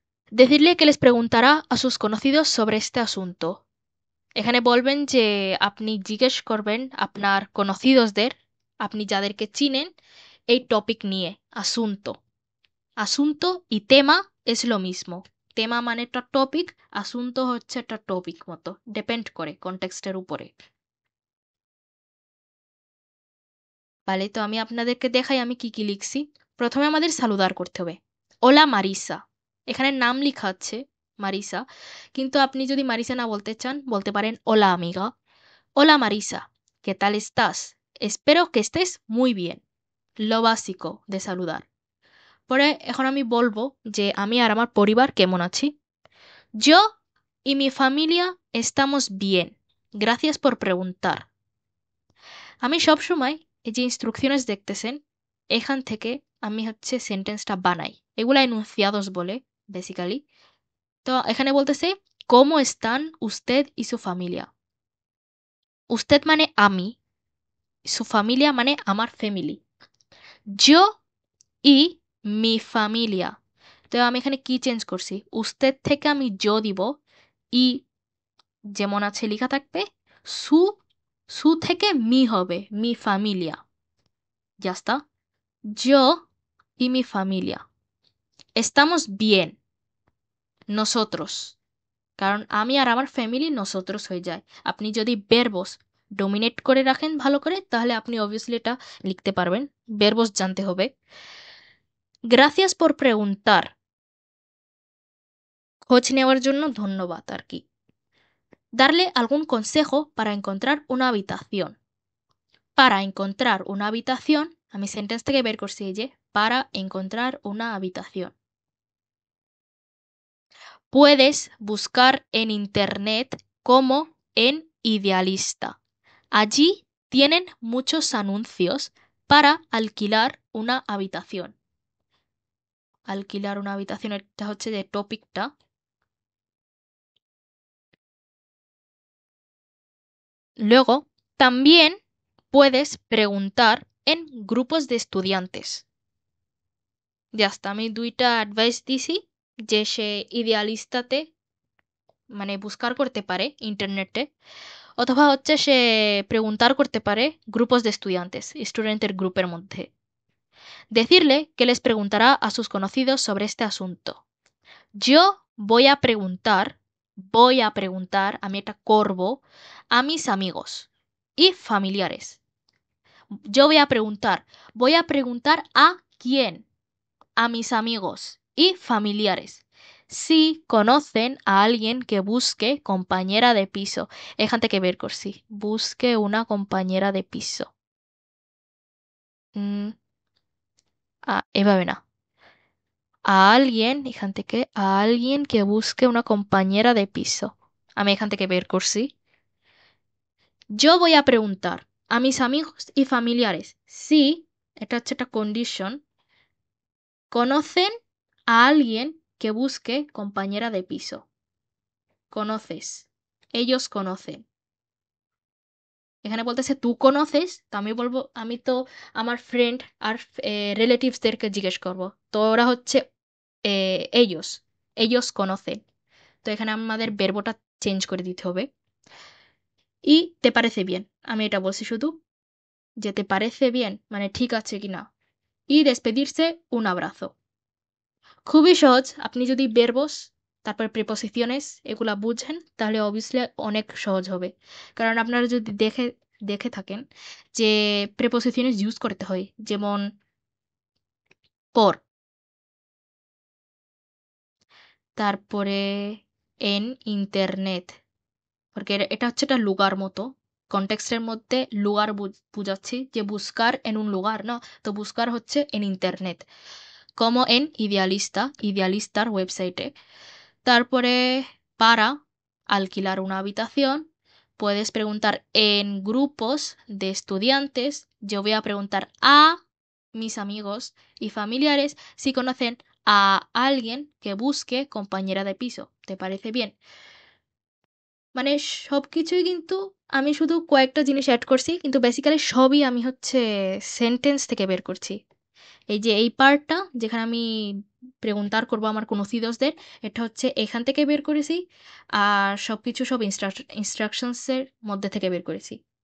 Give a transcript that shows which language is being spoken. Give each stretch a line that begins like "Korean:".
Spanish: Decirle que les preguntará a sus conocidos sobre este asunto।
Bangla: এখানে বলবেন যে আপনি জিজ্ঞেস করবেন আপনার conocidosদের, আপনি যাদেরকে চিনেন, এই টপিক নিয়ে।
Spanish: asunto asunto y tema es lo mismo।
Bangla: tema মানে একটা টপিক, asunto হচ্ছে একটা টপিক মতো, ডিপেন্ড করে কনটেক্সটের উপরে। তাহলে তো আমি আপনাদেরকে দেখাই আমি কি কি লিখছি। প্রথমে আমাদের সালুদার করতে হবে। ওলা মারিসা, এখানে নাম লেখা আছে মারিসা, কিন্তু আপনি যদি মারিসা না বলতে চান বলতে পারেন OLA আমিগা।
Spanish: Hola Marisa, ¿qué tal estás? Espero que estés muy bien। Lo básico de saludar।
Bangla: পরে এখন আমি বলবো যে আমি আর আমার পরিবার কেমন আছি।
Spanish: Yo y mi familia estamos bien। Gracias por preguntar।
Bangla: আমি সব সময় এই যে ইনস্ট্রাকশনস দেখতেছেন, এখান থেকে আমি হচ্ছে সেন্টেন্সটা বানাই। এগুলা enunciados বলে বেসিক্যালি। তো এখানে বলতেছে
Spanish: ¿Cómo están usted y su familia?
Bangla: Usted মানে আমি,
Spanish: su familia
Bangla: মানে আমার family.
Spanish: Yo y mi familia।
Bangla: তো আমি এখানে কি চেঞ্জ করছি, উস্তেদ থেকে আমি জো দিব, ই যেমন আছে লেখা থাকবে, সু সু থেকে মি হবে, me Familia.
Spanish: Ya está। Yo y mi familia estamos bien।
Bangla: Nosotros, কারণ আমি আর আমার ফ্যামিলি nosotros হয়ে যায়। আপনি যদি verbos ডোমিনেট করে রাখেন ভালো করে, তাহলে আপনি অবভিয়াসলি এটা লিখতে পারবেন। verbos জানতে হবে।
Spanish: Gracias por preguntar।
Bangla: খোঁজ নেওয়ার জন্য ধন্যবাদ আর কি।
Spanish: darle algún consejo para encontrar una habitación. Para encontrar una habitación,
Bangla: আমি সেন্টেন্স থেকে বের করছি এই যে
Spanish: para encontrar una habitación. Puedes buscar en internet como en Idealista. Allí tienen muchos anuncios para alquilar una habitación. Alquilar una habitación,
Bangla: এটা হচ্ছে যে টপিকটা।
Spanish: Luego, también puedes preguntar en grupos de estudiantes.
Bangla: Just আমি দুইটা advice দিছি যে সে ইডিয়ালিস্টাতে মানে বুস্কার করতে পারে ইন্টারনেটে অথবা হচ্ছে সে preguntar করতে পারে
Spanish: grupos de estudiantes,
Bangla: স্টুডেন্টের গ্রুপের মধ্যে।
Spanish: Decirle que les preguntará a sus conocidos sobre este asunto. Yo voy a preguntar,
Bangla: আমি এটা করব,
Spanish: a mis amigos y familiares. Yo voy a preguntar a quién, a mis amigos y familiares. Si conocen a alguien que busque compañera de piso.
Bangla: এখান থেকে বের করছি।
Spanish: Busque una compañera de piso.
Bangla: এভাবে না।
Spanish: A alguien,
Bangla: এখান থেকে,
Spanish: a alguien que busque una compañera de piso.
Bangla: আমি এখান থেকে বের করছি।
Spanish: Yo voy a preguntar a mis amigos y familiares si,
Bangla: এটা হচ্ছে একটা
Spanish: condition, conocen a alguien que busque compañera de piso. Conoces. Ellos conocen.
Bangla: এখানে বলতেছে
Spanish: tú conoces,
Bangla: তো আমি বলবো আমি তো আমার ফ্রেন্ড আর রিলেটিভসদেরকে জিজ্ঞেস করব। তো ওরা হচ্ছে ellos.
Spanish: Ellos conocen.
Bangla: তো এখানে আমাদের verboটা চেঞ্জ করে দিতে হবে।
Spanish: y te parece bien.
Bangla: আমি এটা বলছি শুধু যে
Spanish: te parece bien
Bangla: মানে ঠিক আছে কিনা।
Spanish: y despedirse un abrazo.
Bangla: খুবই সহজ। আপনি যদি verbos তারপর preposiciones এগুলা বুঝেন তাহলে obviously অনেক সহজ হবে। কারণ আপনারা যদি দেখে থাকেন যে preposiciones ইউজ করতে হয় যেমন por, তারপরে
Spanish: en internet,
Bangla: porque এটা হচ্ছে একটা lugar মতো কনটেক্সটের মধ্যে lugar বুঝাচ্ছি যে
Spanish: buscar en un lugar
Bangla: না, তো buscar হচ্ছে en internet,
Spanish: como en Idealista,
Bangla: Idealistar ওয়েবসাইটে।
Spanish: তারপরে para alquilar una habitación, puedes preguntar en grupos de estudiantes. Yo voy a preguntar a mis amigos y familiares si conocen a alguien que busque compañera de piso. ¿Te parece bien?
Bangla: মানে সবকিছুই কিন্তু আমি শুধু কয়েকটা জিনিস add করছি, কিন্তু basically সবই আমি হচ্ছে সেন্টেন্স থেকে বের করছি। এই যে এই পার্টটা যেখানে আমি প্রেগুন্তার করবো আমার conocidos-দের, এটা হচ্ছে এখান থেকে বের করেছি। আর সবকিছু সব ইনস্ট্রাকশনসের মধ্যে থেকে বের করেছি।